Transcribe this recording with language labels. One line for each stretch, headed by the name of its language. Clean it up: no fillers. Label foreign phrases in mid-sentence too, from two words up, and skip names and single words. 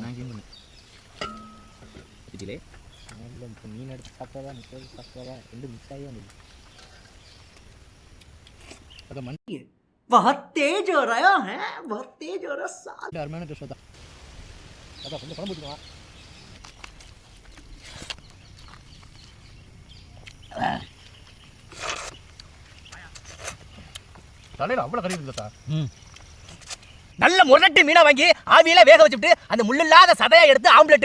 Tamil: நான் கிளீன் பண்ணேன் இதிலே மீன் எடுத்து சாப்பிட்றதா முட்டை சாப்பிட்றதா ரெண்டு மிக்ஸ் ஆகி வந்துடுது. அதை மண்ணி
Hindi: बहुत तेज हो रहा है, बहुत तेज हो रहा है।
Tamil: அருமையான டிஷ் தான். அதான் கொஞ்சம் குழம்பு ஊற்றிக்கலாம். தலையில் அவ்வளோ கறி இருக்குதா? நல்ல முரட்டு மீனை வாங்கி ஆவியில வேக வச்சுட்டு அந்த முள்ளில்லாத சதையை எடுத்து ஆம்லெட்.